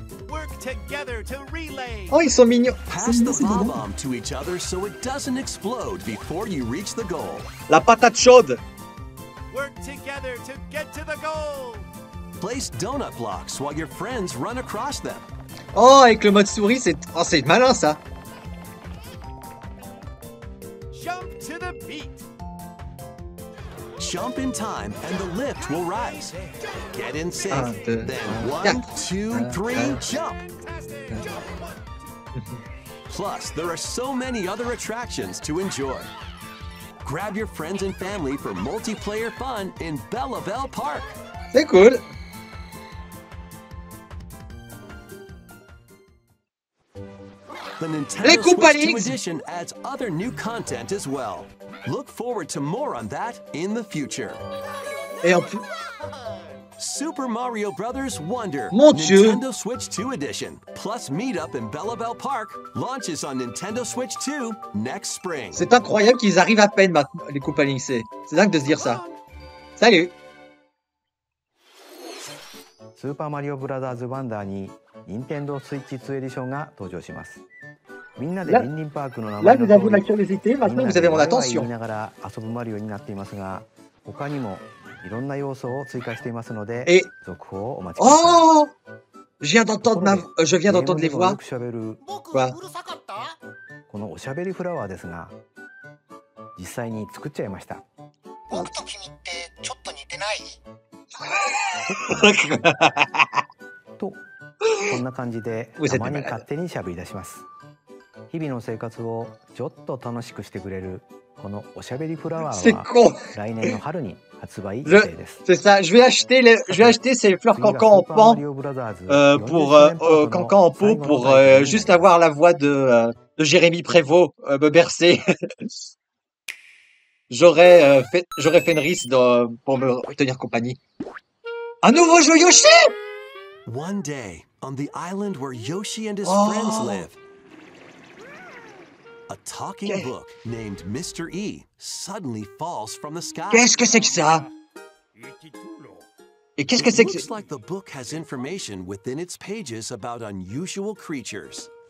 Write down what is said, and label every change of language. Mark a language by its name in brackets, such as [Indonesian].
[English] Work together to relay. [French] Oh, ils sont mignons. [English] Pass the bomb to each other so it doesn't explode before you reach the goal. [French] La patate chaude. [English] Work together to get to the goal. Place donut blocks while your friends run across them. [French] Oh, avec le mode souris, c'est malin ça. [English] Jump to the beat. Jump in time and the lift will rise. Get in sync. Then 1, 2, 3, jump. Plus, there are so many other attractions to enjoy. Grab your friends and family for multiplayer fun in Bella Bell Park. [French] C'est cool. [English] The Nintendo Switch 2 edition adds other new content as well. Look forward to more on that in the future. [French] Et en plus... [English] Super Mario Brothers Wonder, [French] Mon Dieu. [English] Nintendo Switch 2 edition, plus Meetup in Bella Bell Park launches on Nintendo Switch 2 next spring. [French] C'est incroyable qu'ils arrivent à peine maintenant, les Koopalings. C'est dingue de se dire ça. Salut. [Japanese] Super Mario Brothers Wonder に Nintendo Switch 2 エディションが登場します。みんなでリンリンパークの名前の通り、みんなで言いながら遊ぶマリオになっていますが、他にもいろんな要素を追加していますので、続報をお待ちください。 Oh! [French] Je viens d'entendre les voix. Quoi? [Japanese] このおしゃべりフラワーですが、実際に作っちゃいました。僕と君ってちょっと似てない？と、こんな感じでたまに勝手にしゃべり出します。日々の生活をちょっと楽しくしてくれるこのおしゃべりフラワーは来年の春に発売予定です。 [French] C'est ça, je vais acheter ces fleurs cancan en pan pour cancan en pot pour juste avoir la voix de Jérémy Prévost me bercer. J'aurais Fenris pour me tenir compagnie. Un nouveau jeu Yoshi! [English] One day on the island where Yoshi and his friends live. A talking book named Mr. E suddenly falls from the sky. [French] Qu'est-ce que c'est que ça? Et qu'est-ce que c'est que [English] Looks like the book has information within its pages about unusual creatures.